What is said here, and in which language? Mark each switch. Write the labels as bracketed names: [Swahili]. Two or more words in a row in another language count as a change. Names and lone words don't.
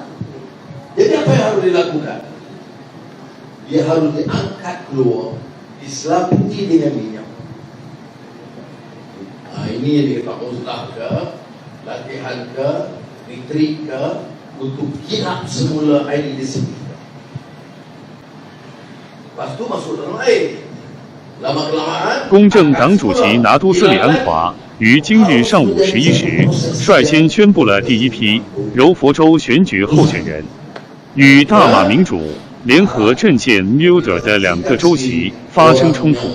[Malay] Jadi apa yang harus dilakukan? Dia harus diangkat keluar, diselaputi dengan minyak. Ini yang dikatakan uzlah ke, latihan ke, retreat ke, untuk kirap semula air di sini. Lepas tu masuk dalam air. [Chinese] 公正党主席拿督斯里安华于今日上午11时率先宣布了第一批柔佛州选举候选人，与大马民主联合政见 MUDER 的2个州席发生冲突。